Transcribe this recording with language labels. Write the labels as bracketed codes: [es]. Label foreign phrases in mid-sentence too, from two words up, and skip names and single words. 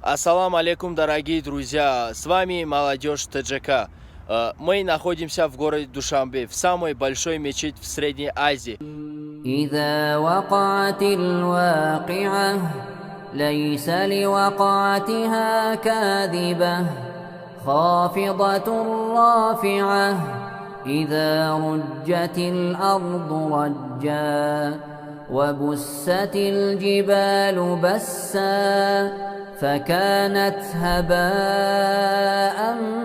[ar] السلام عليكم, [ru] дорогие друзья! С вами молодежь ТДЖК. Мы находимся в городе Душанбе, в самой большой мечети в Средней Азии. [ar] إذا وقعت الواقعة ليس لوقعتها كاذبة خافضة رافعة إذا رجت الأرض رجا وبست الجبال بسا فكانت هباء